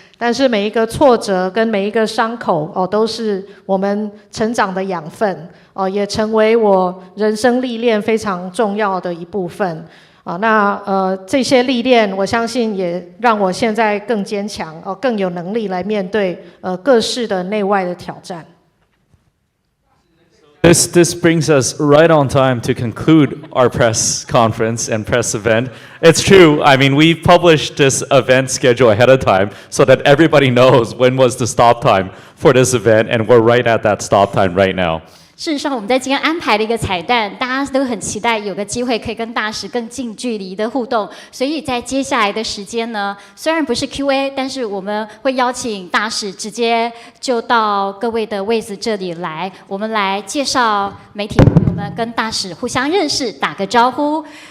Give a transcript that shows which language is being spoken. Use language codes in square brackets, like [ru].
[zh] 但是每一个挫折跟每一个伤口都是我们成长的养分也成为我人生历练非常重要的一部分那这些历练我相信也让我现在更坚强更有能力来面对各式的内外的挑战。 [en] This brings us right on time to conclude our press conference and press event. It's true. I mean, we published this event schedule ahead of time so that everybody knows when was the stop time for this event, and we're right at that stop time right now. [zh] 事实上，我们在今天安排了一个彩蛋，大家都很期待有个机会可以跟大使更近距离的互动。所以在接下来的时间呢，虽然不是 Q&A， 但是我们会邀请大使直接就到各位的位置这里来，我们来介绍媒体朋友们跟大使互相认识，打个招呼。